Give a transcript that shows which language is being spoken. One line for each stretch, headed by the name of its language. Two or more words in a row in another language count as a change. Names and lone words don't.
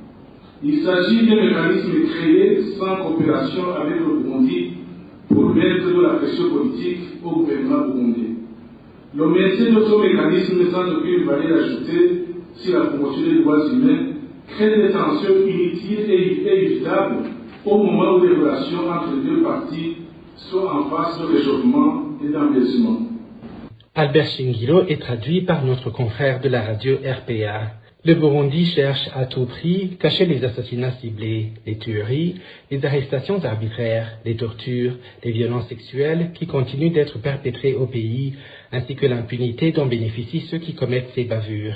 French: Il s'agit d'un mécanisme créé sans coopération avec le Burundi pour mettre de la pression politique au gouvernement burundais. Le maintien de ce mécanisme sans aucune valeur ajoutée sur la promotion des droits humains crée des tensions inutiles et évitables au moment où les relations entre les deux parties sont en phase de réchauffement et d'envieillissement. Albert Shingiro est traduit par notre confrère de la radio RPA. Le Burundi cherche à tout prix cacher les assassinats ciblés, les tueries, les arrestations arbitraires, les tortures, les violences sexuelles qui continuent d'être perpétrées au pays, ainsi que l'impunité dont bénéficient ceux qui commettent ces bavures.